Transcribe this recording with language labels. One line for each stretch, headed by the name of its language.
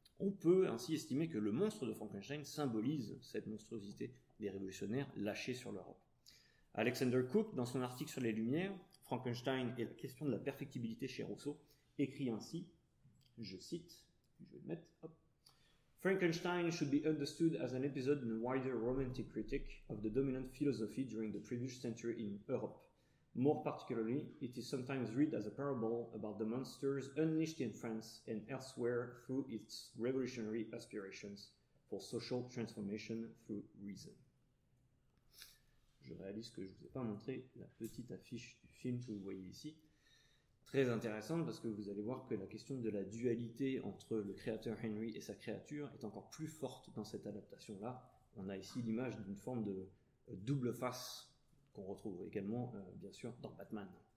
French: On peut ainsi estimer que le monstre de Frankenstein symbolise cette monstruosité des révolutionnaires lâchés sur l'Europe. Alexander Cook, dans son article sur les Lumières, Frankenstein et la question de la perfectibilité chez Rousseau, écrit ainsi, je cite, je vais le mettre, hop.
English: Frankenstein should be understood as an episode in a wider romantic critique of the dominant philosophy during the previous century in Europe. More particularly, it is sometimes read as a parable about the monsters unleashed in France and elsewhere through its revolutionary aspirations for social transformation through reason.
French: Je réalise que je ne vous ai pas montré la petite affiche du film que vous voyez ici. Très intéressante parce que vous allez voir que la question de la dualité entre le créateur Henry et sa créature est encore plus forte dans cette adaptation-là. On a ici l'image d'une forme de double face qu'on retrouve également, bien sûr, dans Batman.